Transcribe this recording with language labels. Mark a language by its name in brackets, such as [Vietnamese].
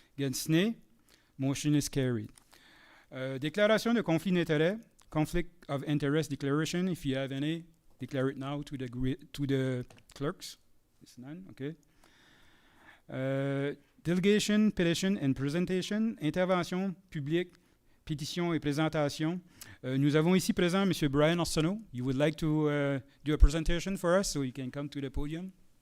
[English] Against nay? Motion is carried. [French] Déclaration de conflit d'intérêt, [English] conflict of interest declaration. If you have any, declare it now to the clerks. It's none, okay. Delegation, petition and presentation. [French] Intervention publique, pétition et présentation. Nous avons ici présent M. Brian Arsenault. [English] You would like to do a presentation for us, so you can come to the podium.